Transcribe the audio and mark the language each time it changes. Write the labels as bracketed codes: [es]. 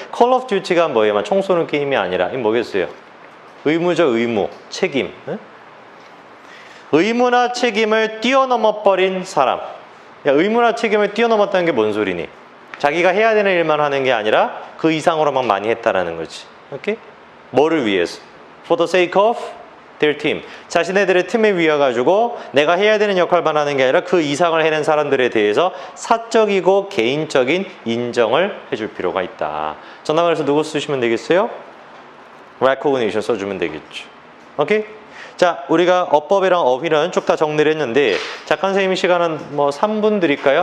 [ko] 콜 오브 듀티가 뭐예요? 총 쏘는 게임이 아니라 이 뭐겠어요? 의무죠, 의무, 책임. 응? 의무나 책임을 뛰어넘어 버린 사람. 야, 의무나 책임을 뛰어넘었다는 게 뭔 소리니? 자기가 해야 되는 일만 하는 게 아니라 그 이상으로 막 많이 했다라는 거지. 오케이? 뭐를 위해서? [en] For the sake of their team. [ko] 자신네들의 팀에 위해 가지고 내가 해야 되는 역할만 하는 게 아니라 그 이상을 해낸 사람들에 대해서 사적이고 개인적인 인정을 해줄 필요가 있다. 전화번호에서 누구 쓰시면 되겠어요? recognition 써주면 되겠죠. 오케이? 자, 우리가 어법이랑 어휘는 쭉 다 정리를 했는데 작가 선생님이 시간은 뭐 3분 드릴까요?